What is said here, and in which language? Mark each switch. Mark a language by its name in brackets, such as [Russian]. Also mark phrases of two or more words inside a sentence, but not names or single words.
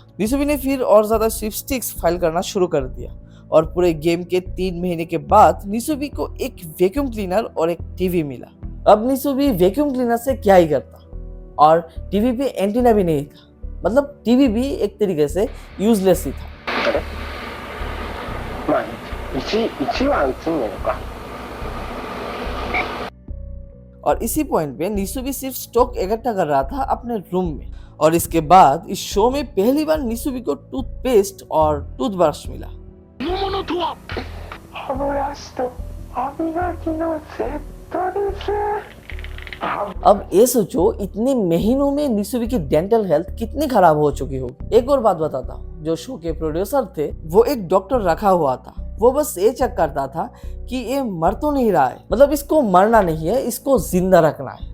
[Hindi] निसुबी ने फिर और ज्यादा [English] sweepstakes file [Hindi] करना शुरू कर दिया और पूरे गेम के 3 महीने के बाद निसुबी को एक [English] vacuum cleaner [Hindi] और एक टीवी मिला। अब निसुबी [English] vacuum cleaner [Hindi] से क्या ही करता और टीवी पे एंटीना भी नहीं था, मतलब टीवी भी एक तरीके से यूजलेस ही था। [Japanese] あれまあ1は映んねえのか。 [Hindi] और इसी पॉइंट पे निसुबी सिर्फ स्टॉक इकट्ठा कर रहा था अपने रूम में और इसके बाद इस शो में पहली बार निसुबी को टूथपेस्ट और टूथब्रश मिला। [Japanese] のものとは歯ブラシと歯磨きのセットです。 [Hindi] अब ये सोचो इतने महीनों में निसुबी की [English] dental health [Hindi] कितनी खराब हो चुकी होगी। एक और बात बताता हूँ, जो शो के प्रोड्यूसर थे वो एक डॉक्टर रखा हुआ था, वो बस ये चेक करता था कि ये मर तो नहीं रहा है, मतलब इसको मरना नहीं है, इसको जिंदा रखना है।